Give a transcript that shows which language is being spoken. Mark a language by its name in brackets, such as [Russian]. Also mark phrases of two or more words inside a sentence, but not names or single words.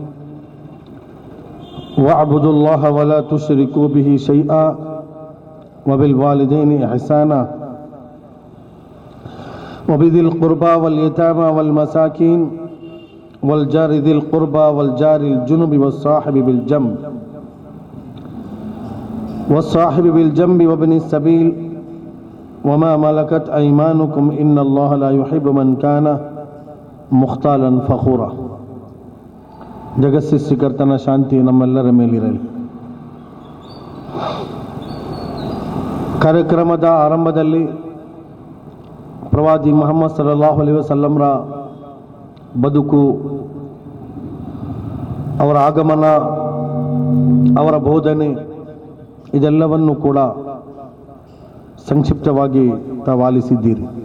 [Arabic] واعبدوا الله ولا تشركوا به شيئا وبالوالدين إحسانا وبذي القربى واليتامى والمساكين والجار ذي القربى والجار الجنب والصاحب بالجنب وابن السبيل وما ملكت أيمانكم إن الله لا يحب من كان مختالا فخورا. [Kannada] ಜಗತ್ಸೃಷ್ಟಿಕರ್ತನ ಶಾಂತಿ ನಮ್ಮೆಲ್ಲರ ಮೇಲಿರಲಿ. ಕಾರ್ಯಕ್ರಮದ ಆರಂಭದಲ್ಲಿ ಪ್ರವಾದಿ ಮುಹಮ್ಮದ್ [Arabic] صلى الله عليه وسلم [Kannada] ಬದುಕು, ಅವರ ಆಗಮನ, ಅವರ ಬೋಧನೆ ಇದೆಲ್ಲವನ್ನು ಕೂಡ ಸಂಕ್ಷಿಪ್ತವಾಗಿ ತಾವಾಲಿಸಿದ್ದೀರಿ.